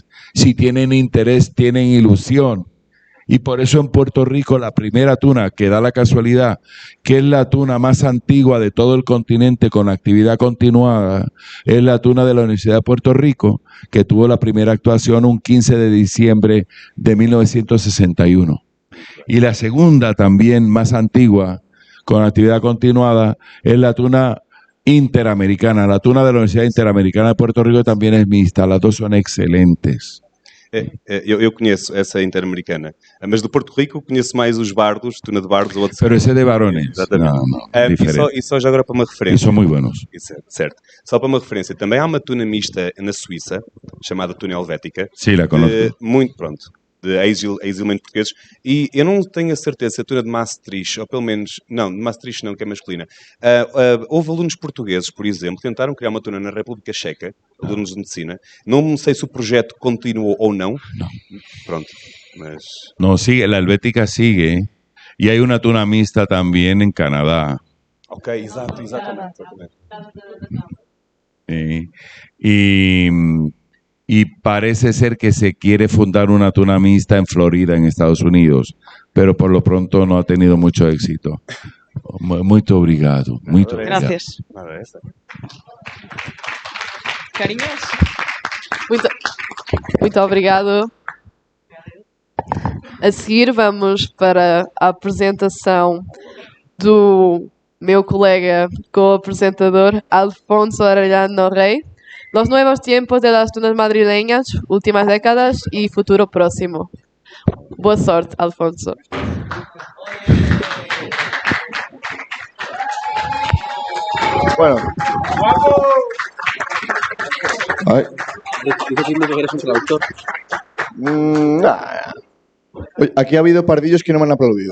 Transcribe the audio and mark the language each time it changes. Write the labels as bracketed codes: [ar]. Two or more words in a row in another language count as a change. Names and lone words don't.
[es] Si tienen interés, tienen ilusión. Y por eso en Puerto Rico la primera tuna, que da la casualidad, que es la tuna más antigua de todo el continente con actividad continuada, es la tuna de la Universidad de Puerto Rico, que tuvo la primera actuación un 15 de diciembre de 1961. Y la segunda, también más antigua, con actividad continuada, es la tuna interamericana. La tuna de la Universidad Interamericana de Puerto Rico también es mixta, las dos son excelentes. [pt] Eu conheço essa interamericana, mas do Porto Rico conheço mais os bardos, tuna de bardos ou de... [es] Pero ese de varones. [pt] Exatamente. [es] No, diferente. [pt] E só já agora para uma referência. E são muito buenos. Certo. Só para uma referência, também há uma tuna mista na Suíça, chamada tuna helvética. Sim, [es] la conozco. [pt] Muito pronto. De ex-elementos portugueses, e eu não tenho a certeza se a tuna de Maastricht, ou pelo menos, não, de Maastricht não, que é masculina. Houve alunos portugueses, por exemplo, que tentaram criar uma tuna na República Checa, alunos de medicina. Não sei se o projeto continuou ou não. Pronto, mas... [es] No, sigue, la helvética sigue, y hay una tuna mixta también en Canadá. [pt] Ok, exatamente. [es] Y parece ser que se quiere fundar una tuna mixta en Florida, en Estados Unidos, pero por lo pronto no ha tenido mucho éxito. [pt] Muito obrigado. Muito obrigado. [es] Gracias. Cariños. [pt] Muito obrigado. A seguir vamos para a apresentação do meu colega co-apresentador Alfonso Arellano Rey. [es] Los nuevos tiempos de las tunas madrileñas, últimas décadas y futuro próximo. [pt] Boa sorte, Alfonso. [es] Bueno. Ay. Nah. Oye, aquí ha habido pardillos que no me han aplaudido.